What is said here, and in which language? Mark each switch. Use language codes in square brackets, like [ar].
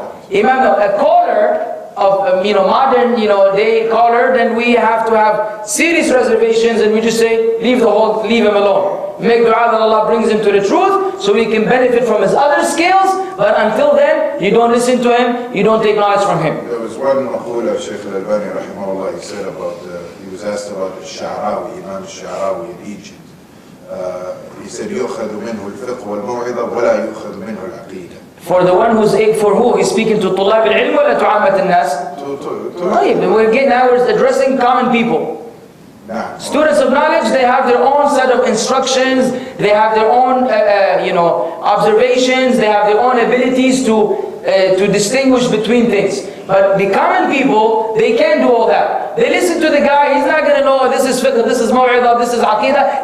[en] A caller of modern day caller, then we have to have serious reservations, and we just say leave him alone. Make dua that Allah brings him to the truth, so we can benefit from his other skills. But until then, you don't listen to him, you don't take knowledge from him. There was one maqul of Shaykh al-Albani rahimahullah. He said he was asked about the Sha'rawi, Imam Sha'rawi in Egypt. He said, [ar] يُؤْخَذُ مِنْهُ الْفِقْهُ وَالْمَوْعِظَةُ وَلَا يُؤْخَذُ مِنْهُ الْعَقِيدَةُ. [en] For the one who's for who? He's speaking to [ar] طلاب العلم ولا تعامة الناس? [en] We're addressing common people. Students of knowledge, they have their own set of instructions, they have their own observations, they have their own abilities to distinguish between things. But the common people, they can't do all that. They listen to the guy, he's not going to know this is fiqh, this is maw'idah, this is aqeedah.